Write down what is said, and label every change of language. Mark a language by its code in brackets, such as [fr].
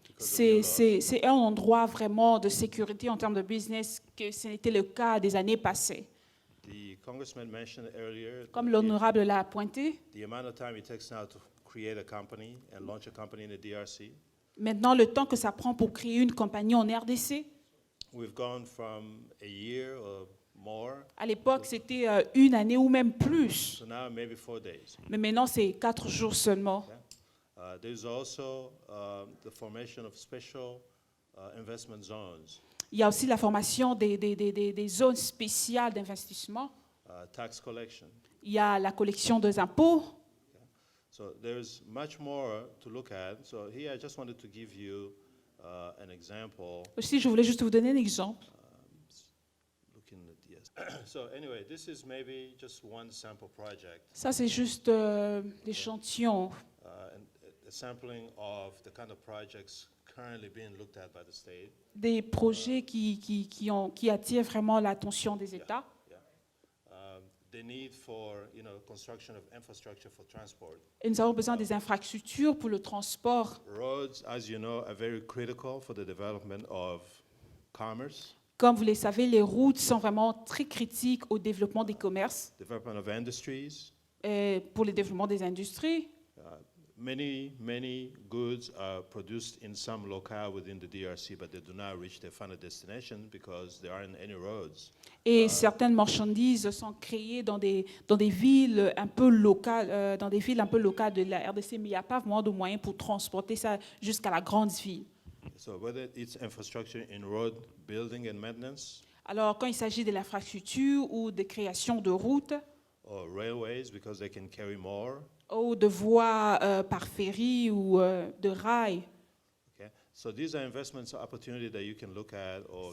[en] because of new laws. [fr] C'est un endroit vraiment de sécurité en termes de business que ce n'était le cas des années passées. [en] The congressman mentioned earlier [fr] Comme [en] the- [fr] l'honorable l'a pointé, [en] the amount of time it takes now to create a company and launch a company in the DRC. [fr] maintenant le temps que ça prend pour créer une compagnie en RDC, [en] We've gone from a year or more, [fr] à l'époque c'était une année ou même plus, [en] so now maybe 4 days. [fr] mais maintenant c'est 4 jours seulement. [en] There's also the formation of special investment zones, [fr] Il y a aussi la formation des zones spéciales d'investissement. [en] tax collection. [fr] Il y a la collection des impôts. [en] So there's much more to look at. So here I just wanted to give you an example. [fr] Aussi, je voulais juste vous donner un exemple. [en] Looking at yes. So anyway, this is maybe just one sample project, [fr] Ça, c'est juste l'échantillon, [en] a sampling of the kind of projects currently being looked at by the state. [fr] des projets qui attirent vraiment l'attention des États. [en] The need for, you know, construction of infrastructure for transport. [fr] Et nous avons besoin des infrastructures pour le transport. [en] Roads, as you know, are very critical for the development of commerce, [fr] Comme vous le savez, les routes sont vraiment très critiques au développement des commerces, [en] development of industries. [fr] et pour le développement des industries. [en] Many goods are produced in some locale within the DRC, but they do not reach their final destination because there aren't any roads. [fr] Et certaines marchandises sont créées dans des villes un peu locales, de la RDC, mais il n'y a pas vraiment de moyens pour transporter ça jusqu'à la grande ville. [en] So whether it's infrastructure in road building and maintenance, [fr] Alors, quand il s'agit de l'infrastructure ou de création de routes [en] or railways because they can carry more, [fr] ou de voies par ferry ou de rails, [en] okay? So these are investments opportunity that you can look at or